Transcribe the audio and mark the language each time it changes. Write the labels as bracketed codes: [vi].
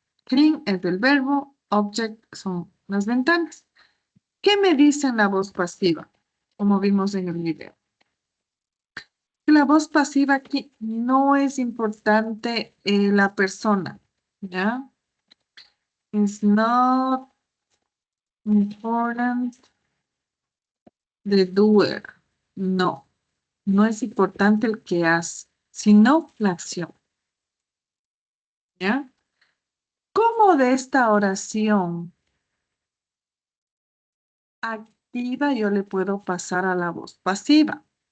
[es] Clean es el verbo. Object son las ventanas. ¿Qué me dice en la voz pasiva? Como vimos en el video. La voz pasiva aquí no es importante la persona. ¿Ya? [en] It's not important the doer. [es] No. No es importante el que hace, sino la acción. ¿Ya? ¿Cómo de esta oración activa yo le puedo pasar a la voz pasiva?